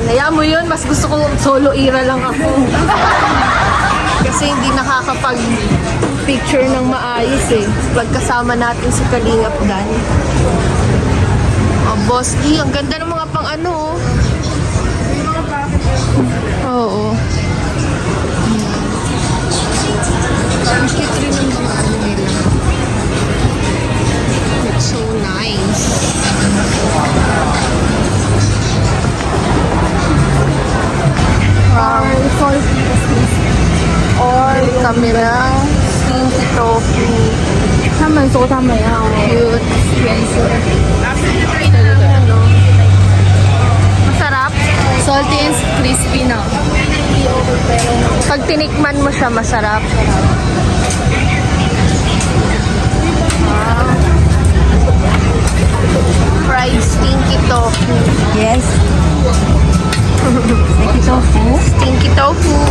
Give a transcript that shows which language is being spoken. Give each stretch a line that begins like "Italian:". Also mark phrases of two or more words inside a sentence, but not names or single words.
Filipino: Hayaan mo yun, mas gusto ko
English: solo era
Filipino: lang ako. Kasi hindi nakakapag-picture ng maayos eh. Pagkasama natin si Kalingap Dan. Oh, Boss D, ang ganda ng mga pang ano. Oo. Ang cute rin ng mga ano nila.
English: It's so nice. Wow.
Filipino: Or kami ng
English: stinky tofu.
Chinese: 他们说他们要
English: Cute.
Chinese: 原色
Filipino: Ano? Masarap.
English: salty and crispy na.
Filipino: Pag tinikman mo siya, masarap. Wow.
English: Fried stinky tofu. Yes. Stinky tofu. Stinky tofu.